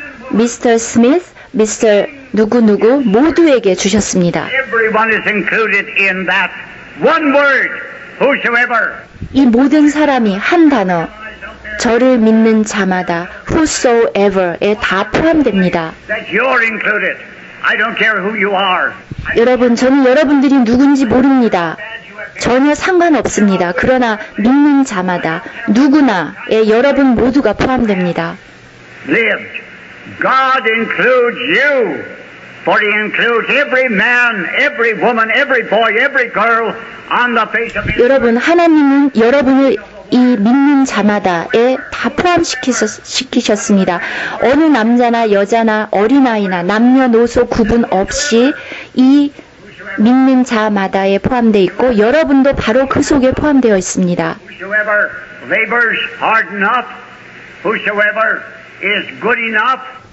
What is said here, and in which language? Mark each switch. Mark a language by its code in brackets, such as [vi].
[ko] 미스터 스미스, 미스터 누구누구 모두에게 주셨습니다. [en] everyone is included in that one word, whosoever. [ko] 이 모든 사람이 한 단어, 저를 믿는 자마다 whosoever에 다 포함됩니다. [en] That you're included. I don't care who you are. [ko] 여러분, 저는 여러분들이 누군지 모릅니다. 전혀 상관없습니다. 그러나 믿는 자마다 누구나에 여러분 모두가 포함됩니다. [en] Lived. God includes you, for He includes every man, every woman, every boy, every girl on the face of the [ko] 여러분, 하나님은 여러분을 이 믿는 자마다에 다 포함시키셨습니다. 어느 남자나 여자나 어린아이나 남녀노소 구분 없이 이 믿는 자마다에 포함되어 있고 여러분도 바로 그 속에 포함되어 있습니다. [en] Whosoever labors hard enough, whosoever is good enough,